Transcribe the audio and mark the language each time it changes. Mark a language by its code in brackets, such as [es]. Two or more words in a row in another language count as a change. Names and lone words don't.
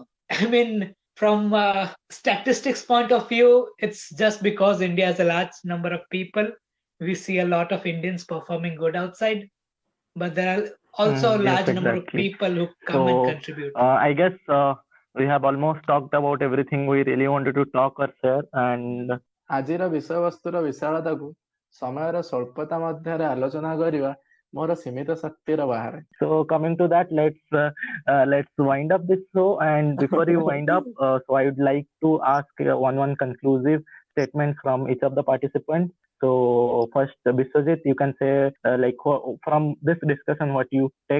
[en] I mean, from a statistics point of view, it's just because India has a large number of people. We see a lot of Indians performing good outside, but there are also a large number of people who come and contribute. I guess we have almost talked about everything we really wanted to talk or share, and [or] ଆଜିର ବିଷୟବସ୍ତୁର ବିଶାଳତାକୁ ସମୟର ସ୍ୱଳ୍ପତା ମଧ୍ୟରେ ଆଲୋଚନା କରିବା ମୋର ସୀମିତ ଶକ୍ତିର ବାହାରେ. [en] So coming to that, let's wind up this show, and before you wind up, so I would like to ask one conclusive statement from each of the participants. So first, Biswajit, you can say from this discussion what you take.